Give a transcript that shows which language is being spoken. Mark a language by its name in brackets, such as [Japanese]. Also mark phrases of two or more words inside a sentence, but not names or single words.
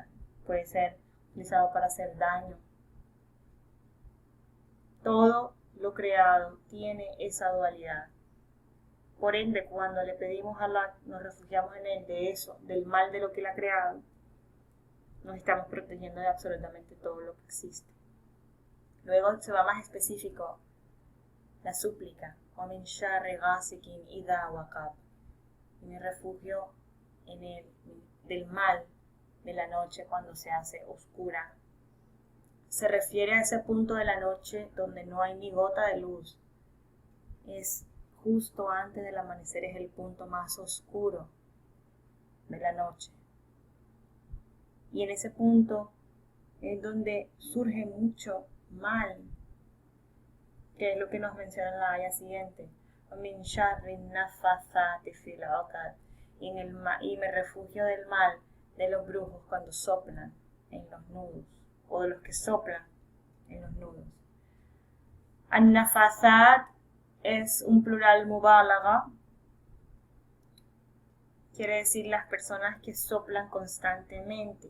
[Spanish] Puede ser utilizado para hacer daño. Todo lo creado tiene esa dualidad. Por ende, cuando le pedimos a Allah, nos refugiamos en él de eso, del mal de lo que él ha creado, nos estamos protegiendo de absolutamente todo lo que existe. Luego se va más específico, la súplica, [Arabic] وَمِنْ شَرِّ غَاسِقٍ إِذَا وَقَبَ, [Spanish] y me refugio en él, del mal de la noche cuando se hace oscura. Se refiere a ese punto de la noche donde no hay ni gota de luz. Es justo antes del amanecer, es el punto más oscuro de la noche. Y en ese punto es donde surge mucho mal, que es lo que nos menciona en la ayah siguiente. [Arabic] وَمِنْ شَرِّ النَّفَّثَاتِ فِي الْعُقَدِ, [Spanish] y me refugio del mal de los brujos cuando soplan en los nudos, o de los que soplan en los nudos. An-nafazat es un plural mubalaga, quiere decir las personas que soplan constantemente.